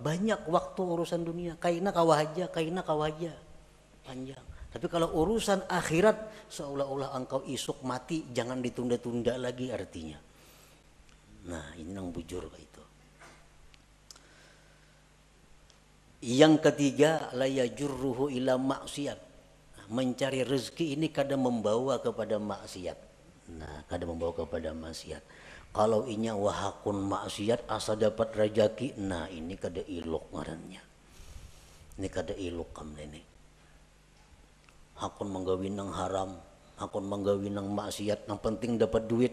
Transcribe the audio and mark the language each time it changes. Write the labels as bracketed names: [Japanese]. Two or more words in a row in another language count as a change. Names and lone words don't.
[Indonesian] Banyak waktu urusan dunia. [Banjar] Kaina kawahaja, [Indonesian] panjang. Tapi kalau urusan akhirat seolah-olah engkau isuk mati, jangan ditunda-tunda lagi artinya. Nah, ini yang bujur itu. Yang ketiga, [Arabic] لا يجره إلى معصية. [Indonesian] Mencari rezeki ini kadang membawa kepada maksiat. Nah, kadang membawa kepada maksiat. [Banjar] Kalau inya wahakun maksiat asa dapat rejeki, nah ini kada ilok ngarannya. Ini kada ilok kam ini. Hakun menggawin nang haram, hakun menggawin nang maksiat, yang penting dapat duit.